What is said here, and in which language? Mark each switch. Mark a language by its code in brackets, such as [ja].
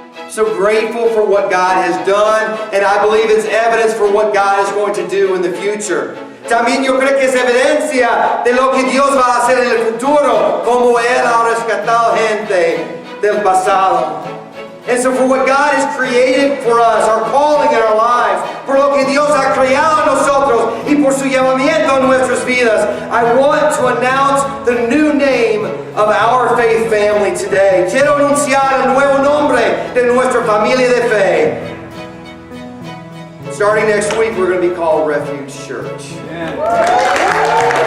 [en] so grateful for what God has done, and I believe it's evidence for what God is going to do in the future. [es] También yo creo que es evidencia de lo que Dios va a hacer en el futuro, como Él ha rescatado gente del pasado. [en] And so for what God has created for us, our calling in our lives, [es] por lo que Dios ha creado en nosotros y por su llamamiento en nuestras vidas, [en] I want to announce the new name of our faith family today. [es] Quiero anunciar el nuevo nombre de nuestra familia de fe. [en] Starting next week, we're going to be called Refuge Church. Yeah.